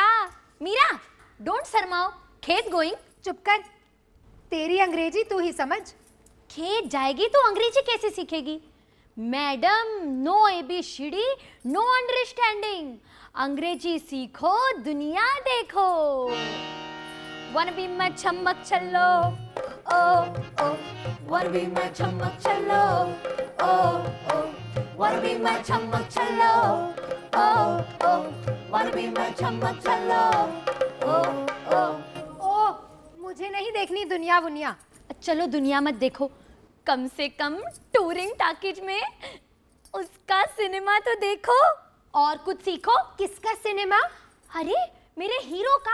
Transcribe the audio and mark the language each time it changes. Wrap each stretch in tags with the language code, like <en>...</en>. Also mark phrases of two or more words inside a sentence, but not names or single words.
<hi>मीरा, डोंट शर्माओ, खेत गोइंग। चुप कर, तेरी अंग्रेजी तू ही समझ। खेत जाएगी तो अंग्रेजी कैसे सीखेगी?</hi> <en>Madam no ABCD, no understanding.</en> <hi>अंग्रेजी सीखो, दुनिया देखो।</hi> <en>Wanna be my</en> <hi>चम्मक चलो,</hi> <en>ओ ओ। Wanna be my</en> <hi>चम्मक चलो,</hi> <en>ओ ओ। Wanna be my</en> <hi>चम्मक चलो,</hi> <en>ओ ओ। Wanna be my</en> <hi>चम्मक चलो,</hi> <en>ओ ओ।</en> <hi>ओ, मुझे नहीं देखनी दुनिया बुनिया। चलो दुनिया मत देखो, कम से कम</hi> <en>touring talkies</en> <hi>में उसका सिनेमा तो देखो और कुछ सीखो। किसका सिनेमा? अरे मेरे हीरो का।</hi>